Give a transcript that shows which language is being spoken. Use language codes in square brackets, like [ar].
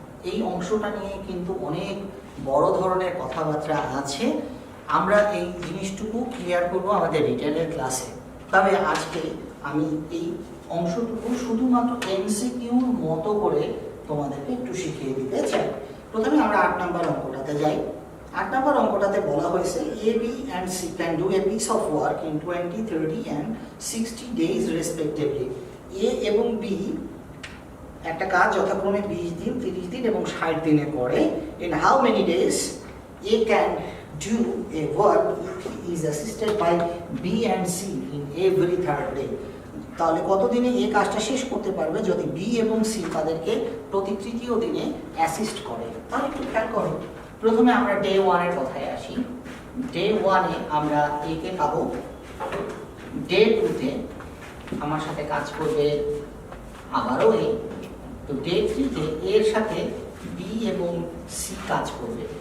[bn] এই অংশটা নিয়ে কিন্তু অনেক বড় ধরনের কথাবার্তা আছে। আমরা এই জিনিসটুকু ক্লিয়ার করব আমাদের রিটেনের ক্লাসে। তবে আজকে আমি এই অংশটুকু শুধুমাত্র এমসিকিউর মতো করে তোমাদেরকে একটু শিখিয়ে দিতে চাই। প্রথমে আমরা 8 নম্বর অঙ্কটাতে যাই। 8 নম্বর অঙ্কটাতে বলা হয়েছে [en] A, B and C can do a piece of work in 20, 30 and 60 days respectively. [bn] A এবং B একটা কাজ যথাক্রমে 20 দিন, 30 দিন এবং 60 দিনে করে। [en] In how many days A can do a work if he is assisted by B and C in every third day? [bn] তাহলে কত দিনে এই কাজটা শেষ করতে পারবে যদি বি এবং সি তাদেরকে প্রতি তৃতীয় দিনে অ্যাসিস্ট করে? তাহলে একটু খেয়াল করো। প্রথমে আমরা ডে 1 এর কথায় আসি। ডে 1 এ আমরা এ কে পাবো, ডে 2 তে আমার সাথে কাজ করবে আবারও এ, তো ডে 3 তে এর সাথে বি এবং সি কাজ করবে।